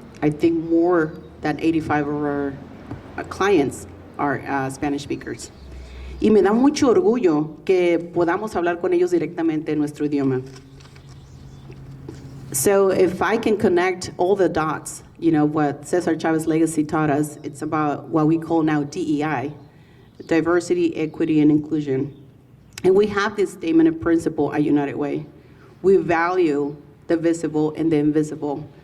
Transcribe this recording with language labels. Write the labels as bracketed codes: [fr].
[en] I think more than 85 of our clients are Spanish speakers. [es] Y me da mucho orgullo que podamos hablar con ellos directamente en nuestro idioma. [en] So if I can connect all the dots, what Cesar Chavez legacy taught us, it's about what we call now DEI, diversity, equity, and inclusion. And we have this statement of principle at United Way. We value the visible and the invisible.